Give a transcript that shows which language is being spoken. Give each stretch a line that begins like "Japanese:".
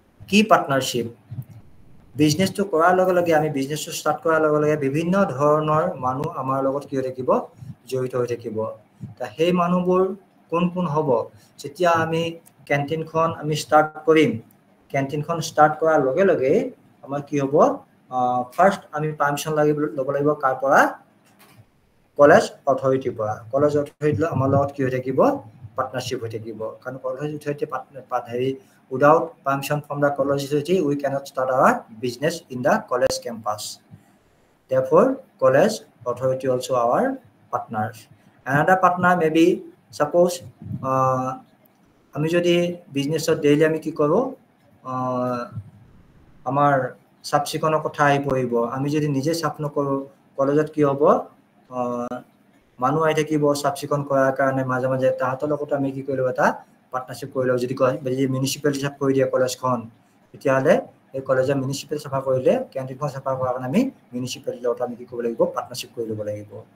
Assamese: কি পাৰ্টনাৰশ্বিপ বিজনেছটো কৰাৰ লগে লগে আমি বিজনেছটো ষ্টাৰ্ট কৰাৰ লগে লগে বিভিন্ন ধৰণৰ মানুহ আমাৰ লগত কি হৈ থাকিব জড়িত হৈ থাকিব তা সেই মানুহবোৰ কোন হ'ব যেতিয়া আমি কেন্টিনখন আমি ষ্টাৰ্ট কৰিম কেন্টিনখন ষ্টাৰ্ট কৰাৰ লগে লগে আমাৰ কি হ'ব ফাৰ্স্ট আমি পাৰমিশন ল'ব লাগিব কাৰ পৰা কলেজ অথৰিটিৰ পৰা কলেজ অথৰিটি আমাৰ লগত কি হৈ থাকিব পাৰ্টনাৰশ্বিপ হৈ থাকিব কাৰণ college authority
English: without permission from the college authority we cannot start our business in the college campus. Therefore college authority also our partners. Another partner may be suppose
Assamese: আমি যদি বিজনেছত ডেইলি আমি কি কৰো আমাৰ সাবচিকনৰ কথা আহি পৰিব আমি যদি নিজে সাফ নকৰো কলেজত কি হ'ব মানুহ আহি থাকিব সাবচিকন কৰাৰ কাৰণে মাজে মাজে তাহাঁতৰ লগত আমি কি কৰিলো এটা পাৰ্টনাৰশ্বিপ কৰিলো যদি কয় যদি মিউনিচিপালিটি সাফ কৰি দিয়ে কলেজখন তেতিয়াহ'লে এই কলেজৰ মিউনিচিপালিটি সাফা কৰিলে কেন্টিনখন সাফা কৰাৰ কাৰণে আমি মিউনিচিপালিটিৰ লগত আমি কি কৰিব লাগিব পাৰ্টনাৰশ্বিপ কৰি ল'ব লাগিব